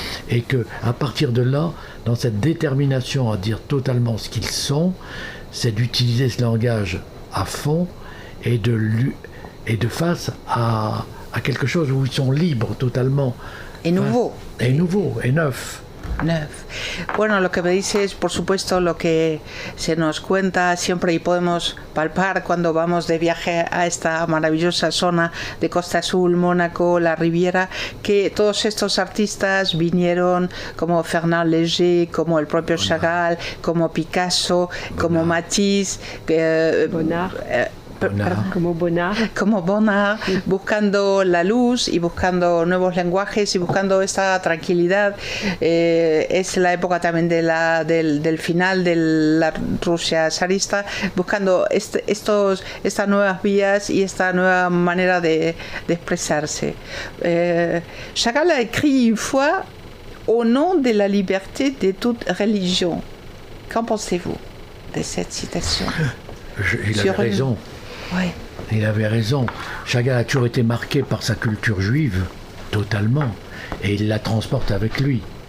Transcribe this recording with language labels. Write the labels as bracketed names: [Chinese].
[French] Et qu'à partir de là, dans cette détermination à dire totalement ce qu'ils sont, c'est d'utiliser ce langage à fond et de face à quelque chose où ils sont libres totalement. Et nouveau. Et nouveau, et neuf. [Spanish] Bueno, lo que me dice es, por supuesto, lo que se nos cuenta siempre y podemos palpar cuando vamos de viaje a esta maravillosa zona de Costa Azul, Mónaco, la Riviera, que todos estos artistas vinieron como Fernand Léger, como el propio Chagall, como Picasso, como Matisse, Bonnard. Como Bonnard, buscando la luz y buscando nuevos lenguajes y buscando esta tranquilidad. Es la época también del final de la Rusia zarista, buscando estas nuevas vías y esta nueva manera de expresarse. [French] Chagall a écrit une fois au nom de la liberté de toute religion. Qu'en pensez-vous de cette citation? Il avait raison. Ouais. Il avait raison. Chagall a toujours été marqué par sa culture juive, totalement, et il la transporte avec lui.